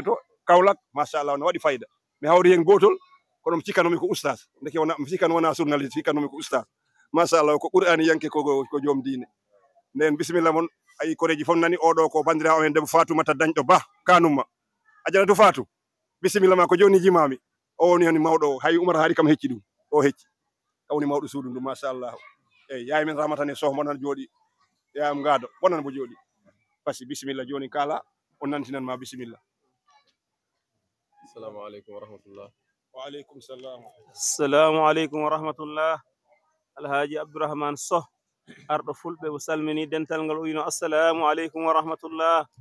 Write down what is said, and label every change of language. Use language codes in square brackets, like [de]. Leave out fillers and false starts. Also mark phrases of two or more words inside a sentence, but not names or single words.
[ff] to Kaolack machallah no waɗi fayida mi hawri hen gotol kono mi cikkanomi ko oustas ndeke mi cikkano wona journaliste cikkanomi ko oustas machallah ko ɓurani yanke ko joom diine nden bisimilla moon ayi koreji fof nani oɗo ko bandirawo men debbo Fatoumata Dañɗo Ba kanumma a jaratu Fatou bisimilla ma ko joni jimami o woni hen mawɗo hay Oumar Haari kam hecci ɗum o hecci kawni mawɗo suudu ndu machallah eyyi yaye men Ramatane Sow monan jooɗi yayam gaado bonan mo jooɗi pasi bisimilla joni kala o nantinan ma bisimilla. [ar] السلام عليكم ورحمة الله. وعليكم السلام. السلام عليكم ورحمة الله. [ff] Alhaji Abdourahmane Sow arɗo fulɓe o salmini dental ngal o wino [ar] السلام عليكم ورحمة الله.